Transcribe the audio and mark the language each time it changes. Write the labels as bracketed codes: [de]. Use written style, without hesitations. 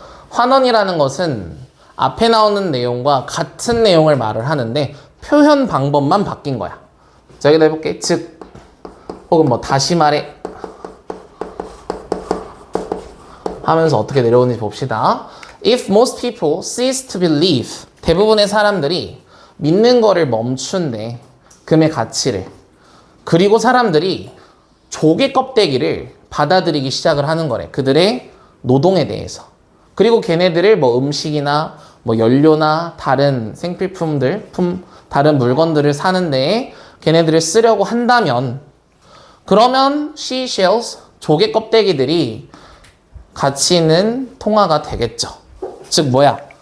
[ko] 환원이라는 것은 앞에 나오는 내용과 같은 내용을 말을 하는데 표현 방법만 바뀐 거야. 자, 여기다 해볼게. 즉, 혹은 뭐 다시 말해 하면서 어떻게 내려오는지 봅시다. [en] If most people cease to believe [ko] 대부분의 사람들이 믿는 거를 멈춘대. 금의 가치를. 그리고 사람들이 조개 껍데기를 받아들이기 시작을 하는 거래. 그들의 노동에 대해서. 그리고 걔네들을 뭐 음식이나 뭐 연료나 다른 생필품들, 다른 물건들을 사는 데에 걔네들을 쓰려고 한다면 그러면 seashells, 조개 껍데기들이 가치 있는 통화가 되겠죠. 즉 뭐야?